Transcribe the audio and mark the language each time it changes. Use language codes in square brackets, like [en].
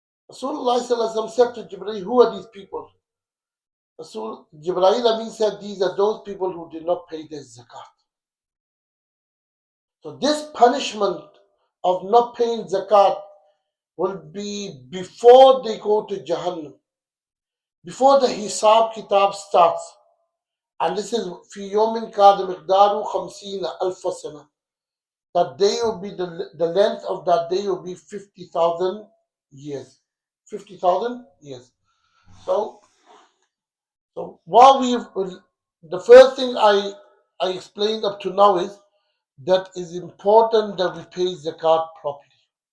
[en] Rasulullah sallallahu alaihi wasallam said to Jibreel, "Who are these people?" Jibreel Amin said, "These are those people who did not pay their zakat." So this punishment of not paying zakat will be before they go to Jahannam, before the Hisab Kitab starts. And this is [ar] في يوم كان مقداره 50 ألف سنة. [en] That day will be the length of that day will be 50,000 years. 50,000 years. So while the first thing I explained up to now is that it's important that we pay zakat properly.